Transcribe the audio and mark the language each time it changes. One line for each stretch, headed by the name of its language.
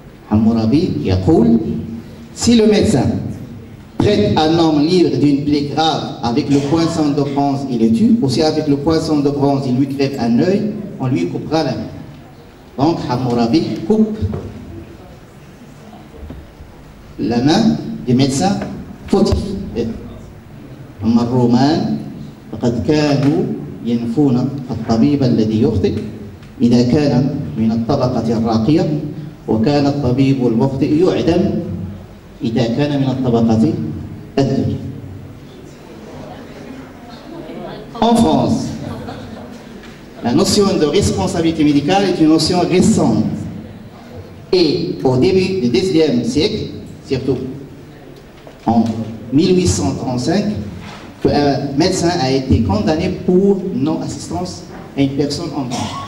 French: Hammurabi qui a dit, si le médecin traite un homme libre d'une plaie grave avec le poinçon de bronze, il le tue. Aussi avec le poinçon de bronze, il lui crève un œil, on lui coupera la main. Donc Hammurabi coupe la main du médecin fautif.
Arabic: أما الرومان فقد كانوا ينفون الطبيب الذي يخطئ إذا كان من الطبقة الراقية وكان الطبيب المخطئ يعدم إذا كان من الطبقة الدنيا.
French: En France, la notion de responsabilité médicale est une notion récente. Et au début du XIXe siècle, surtout en 1835, un médecin a été condamné pour non-assistance à une personne en danger.